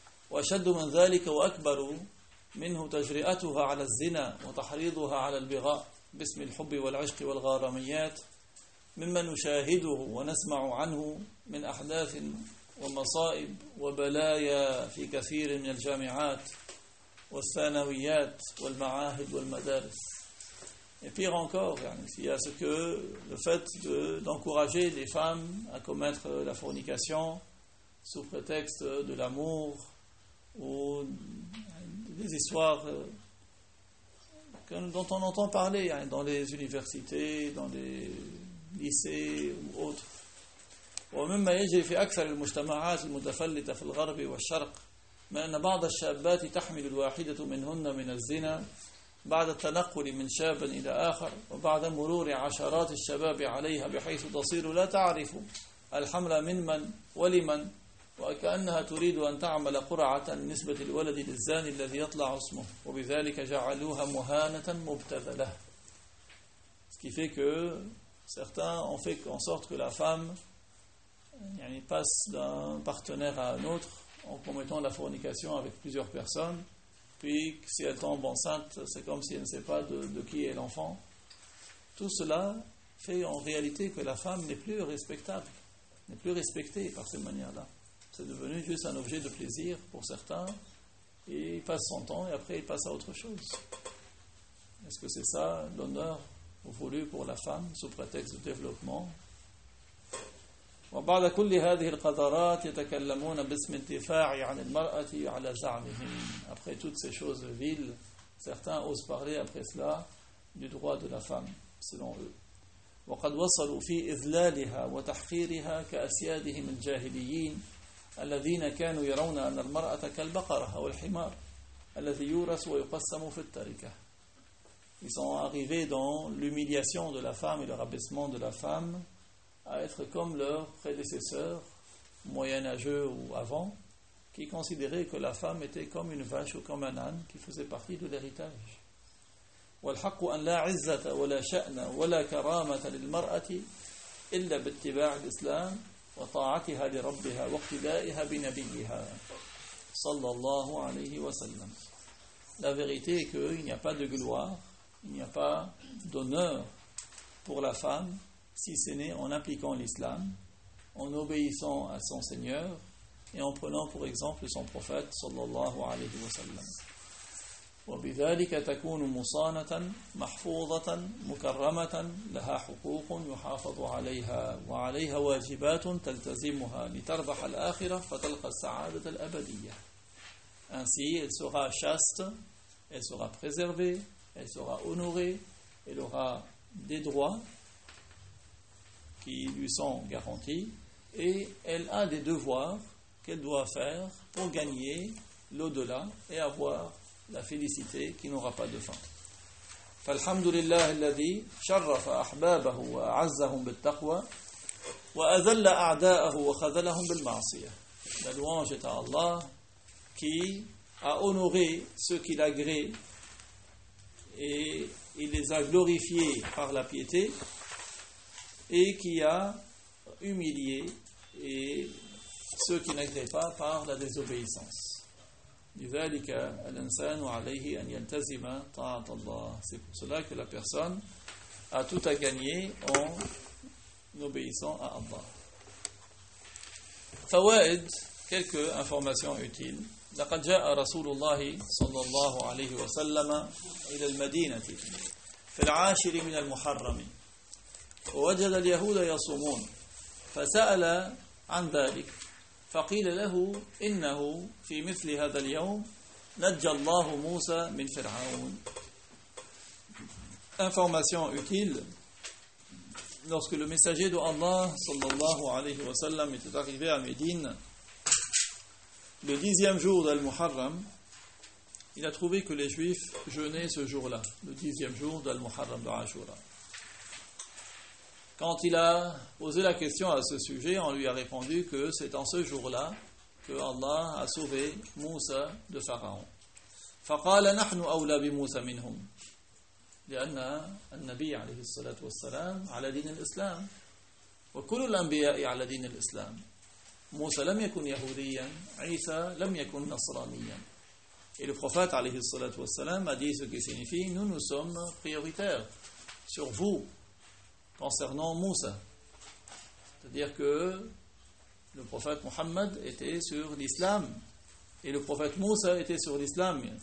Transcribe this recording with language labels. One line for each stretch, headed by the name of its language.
Arabic: وأشد من ذلك وأكبر منه تجرئتها على الزنا وتحريضها على البغاء باسم الحب والعشق والغراميات مما نشاهده ونسمع عنه من أحداث ومصائب وبلايا في كثير من الجامعات والثانويات والمعاهد والمدارس.
French: Et pire encore, il y a ce que le fait d'encourager les femmes à commettre la fornication sous prétexte de l'amour ou des histoires dont on entend parler dans les universités, dans les lycées ou autres.
Arabic: ومما يجري في أكثر المجتمعات المتفلتة في الغرب والشرق من أن بعض الشابات تحمل الواحدة منهن من الزنا بعد التنقل من شاب إلى آخر وبعد مرور عشرات الشباب عليها بحيث تصير لا تعرف الحمل ممن ولمن وكأنها تريد أن تعمل قرعة نسبة الولد للزاني الذي يطلع اسمه وبذلك جعلوها مهانة مبتذلة.
French: Ce qui fait que certains ont fait en sorte que la femme passe d'un partenaire à un autre en commettant la fornication avec plusieurs personnes, puis si elle tombe enceinte, c'est comme si elle ne sait pas de qui est l'enfant. Tout cela fait en réalité que la femme n'est plus respectable, n'est plus respectée par cette manière-là. C'est devenu juste un objet de plaisir pour certains, et il passe son temps et après il passe à autre chose. Est-ce que c'est ça l'honneur voulu pour la femme sous prétexte de développement?
Arabic: وبعد كل هذه القدرات يتكلمون باسم الدفاع عن المرأة على زعمهم.
French: Après toutes ces choses viles, certains osent parler après cela du droit de la femme selon eux.
Arabic: وقد وصلوا في إذلالها وتحقيرها كأسيادهم الجاهليين الذين كانوا يرون أن المرأة كالبقرة أو الحمار الذي يورث ويقسم في التركة.
French: Ils sont arrivés dans l'humiliation de la femme et le rabaissement de la femme à être comme leurs prédécesseurs moyenâgeux ou avant, qui considéraient que la femme était comme une vache ou comme un âne qui faisait partie de l'héritage.
Arabic: والحق أن لا عزة ولا شأن ولا كرامة للمرأة إلا باتباع الإسلام وطاعتها لربها واقتدائها بنبيها صلى الله عليه وسلم.
French: La vérité est qu'il n'y a pas de gloire, il n'y a pas d'honneur pour la femme si ce n'est en appliquant l'islam, en obéissant à son Seigneur et en prenant pour exemple son prophète
Arabic: صلى الله عليه وسلم. وبذلك تكون مصانة محفوظة مكرمة لها حقوق يحافظ عليها وعليها واجبات تلتزمها لتربح الآخرة فتلقى السعادة الأبدية.
French: Ainsi, elle sera chaste, elle sera préservée, elle sera honorée, elle aura des droits qui lui sont garantis et elle a des devoirs qu'elle doit faire pour gagner l'au-delà et avoir la félicité qui n'aura pas de fin.
Arabic: فالحمد لله الذي شرف أحبابه وعزهم بالتقوى وأذل أعداءه وخذلهم بالمعصية.
French: La louange est à Allah qui a honoré ceux qu'il a gré et il les a glorifiés par la piété et qui a humilié et ceux qui n'agréaient pas par la désobéissance.
Arabic: لذلك الإنسان عليه أن يلتزم طاعة الله.
French: C'est pour cela que la personne a tout à gagner en obéissant à Allah.
Arabic: فوائد,
French: quelques informations utiles.
Arabic: لقد جاء رسول الله صلى الله عليه وسلم إلى المدينة في العاشر من المحرم ووجد اليهود يصومون فسأل عن ذلك فقيل له إنه في مثل هذا اليوم نجى الله موسى من فرعون.
French: Information utile. Lorsque le messager de Allah
Arabic: sallallahu alayhi wa sallam
French: était arrivé à Médine, le dixième jour d'Al-Muharram, il a trouvé que les Juifs jeûnaient ce jour-là, le dixième jour d'Al-Muharram de Ashura. Quand il a posé la question à ce sujet, on lui a répondu que c'est en ce jour-là que Allah a sauvé Moussa de Pharaon.
Arabic: فَقَالَ نَحْنُ أَوْلَى بِمُوسَى مِنْهُمْ لِأَنَّ النَّبِيَ عَلَيْهِ الصَّلَاةُ وَالسَّلَامُ عَلَى دِينِ الْإِسْلَامِ وَكُلُّ الْأَنْبِيَاءِ عَلَى دِينِ الْإِسْلَامِ. Moussa لم يكن يهوديا, Isa لم يكن نصرانيا.
French: Et le prophète
Arabic: عليه الصلاة والسلام
French: a dit ce qui signifie nous nous sommes prioritaires sur vous concernant Moussa. C'est-à-dire que le prophète Mohammed était sur l'islam et le prophète Moussa était sur l'islam.